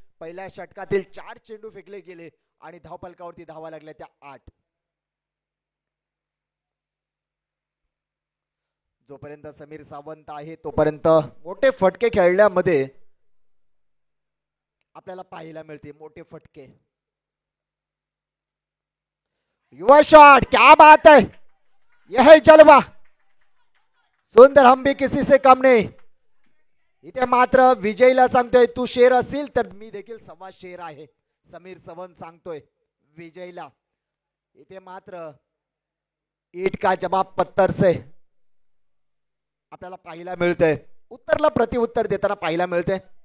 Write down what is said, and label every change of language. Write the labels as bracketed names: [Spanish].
[Marathi] पहिल्या षटकातील 4 चेंडू फेकले गेले आणि धावफलकावरती धावा लागल्या त्या 8। जोपर्यंत समीर सावंत आहे तोपर्यंत मोठे फटके खेळण्यामध्ये आपल्याला पाहायला मिळते, मोठे फटके। [Hindi] युवा शॉट, क्या बात है, यह है जलवा, सुंदर, हम भी किसी से कम नहीं। [Marathi] इथे मात्र विजयला सांगतोय तू शेर असेल तर मी देखील सव्वा शेर आहे, समीर सावंत सांगतोय विजयला। इथे मात्र [Hindi] ईट का जवाब पत्थर से [Marathi] आपल्याला पाहायला मिळतंय, उत्तरला प्रतिउत्तर देताना पाहायला मिळते।